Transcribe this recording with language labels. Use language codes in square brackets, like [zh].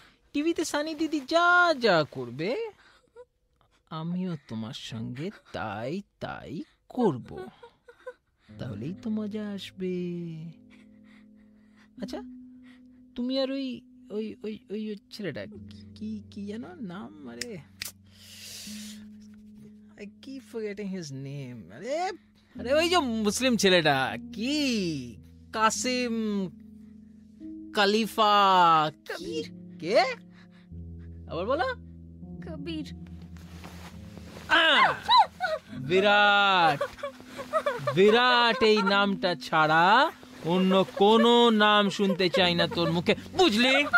[bn] টিভিতে সানি দিদি যা যা করবে আমিও তোমার সঙ্গে তাই তাই করব। তাহলেই তো মজা আসবে। আচ্ছা তুমি আর ওই ওই ওই ওই ছেলেটা কি কি জানো নাম? [en] আরে I keep forgetting his name. [bn] আরে আরে ওই যে মুসলিম ছেলেটা কি কাসিম খলিফা কবির। কে আবার বলো? কবির। বিরাট, বিরাট এই নামটা ছাড়া অন্য কোনো নাম শুনতে চাই না তোর মুখে, বুঝলি?